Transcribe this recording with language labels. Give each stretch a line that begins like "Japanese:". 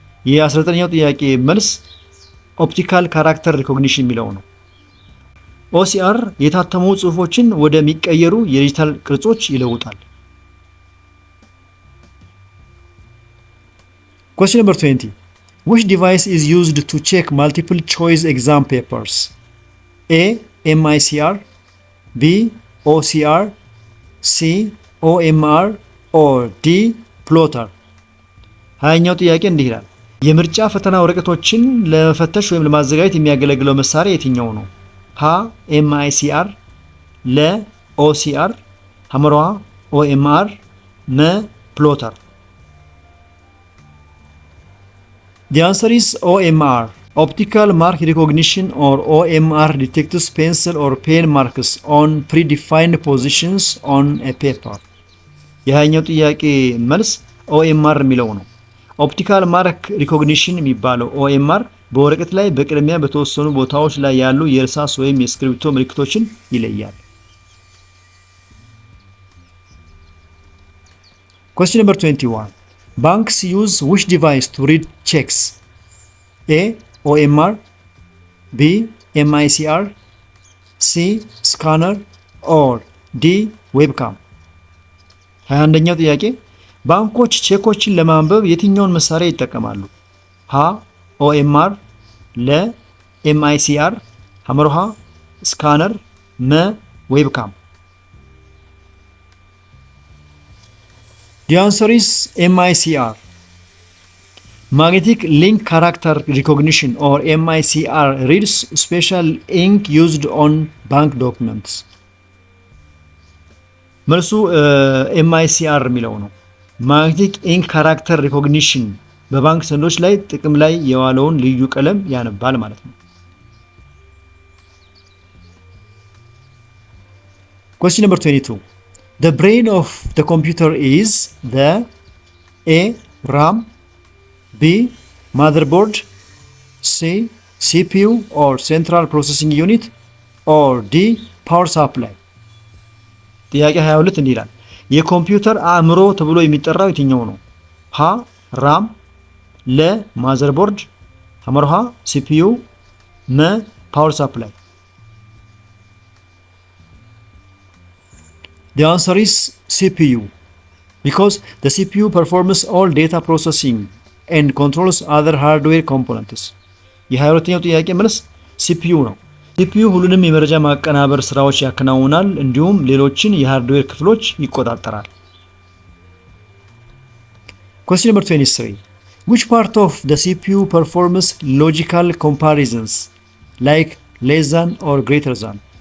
Amharic: የ19ኛው ጥያቄ መልስ ኦፕቲካል ካራክተር ሪኮግኒሽን የሚለው ነው። OCR የታተሙ ጽሑፎችን ወደሚቀየሩ የዲጂታል ቅርጾች ይለውጣል።
English: Question number 20. Which device is used to check multiple choice exam papers? A. MICR B. OCR C. OMR or D. plotter?
Amharic: ሀያኛው ጥያቄ እንዲህ ይላል። የምርጫ ፈተና ወረቀቶችን ለመፈተሽ ወይም ለማዘጋጀት የሚያገለግለው መሳሪያ የትኛው ነው? ሀ MICR ለ OCR ሐመሯ OMR መ plotter?
English: The answer is OMR. Optical mark recognition or OMR detects pencil or pen marks on predefined positions on a paper.
Amharic: የሃያኛው ጥያቄ መልስ OMR የሚለው ነው። ኦፕቲካል ማርክ ሪኮግኒሽን የሚባለው OMR በወረቀት ላይ በቅድሚያ በተወሰኑ ቦታዎች ላይ ያሉ የእርሳስ ወይም የእስክሪብቶ ምልክቶችን ይለያል።
English: Question number 21. Banks use which device to read checks? A. OMR B. MICR C. scanner or D. webcam?
Amharic: 21ኛው ጥያቄ ባንኮች ቼኮችን ለማንበብ የትኛውን መሳሪያ ይጠቀማሉ? ሀ OMR ለ MICR ሐመርሃ ስካነር መ ዌብካም?
English: The answer is MICR. Magnetic link character recognition or MICR reads special ink used on bank documents.
Amharic: መልሱ MICR የሚለው ነው። ማግኔቲክ ኢንክ ካራክተር ሪኮግኒሽን በባንክ ሰነዶች ላይ ጥቅም ላይ የዋለውን ልዩ ቀለም ያነባል ማለት ነው።
English: Question number 22. The brain of the computer is the A. RAM B. motherboard C. CPU or central processing unit or D. power supply?
Amharic: ጥያቄ 22 እንዲህ ይላል። የኮምፒውተር አእምሮ ተብሎ የሚጠራው የትኛው ነው? ሀ ራም ለ ማዘርቦርድ ሐመርሃ CPU መ ፓወር ሳፕላይ?
English: The answer is CPU because the CPU performs all data processing and controls other hardware components.
Amharic: የ22ኛው ጥያቄ መልስ CPU ነው። CPU ሁሉንም የመረጃ ማቀናበር ስራዎች ያከናውናል እንዲሁም ሌሎችን የሃርድዌር ክፍሎች ይቆጣጠራል።
English: Question number 23. Which part of the CPU performs logical comparisons like less than or greater than?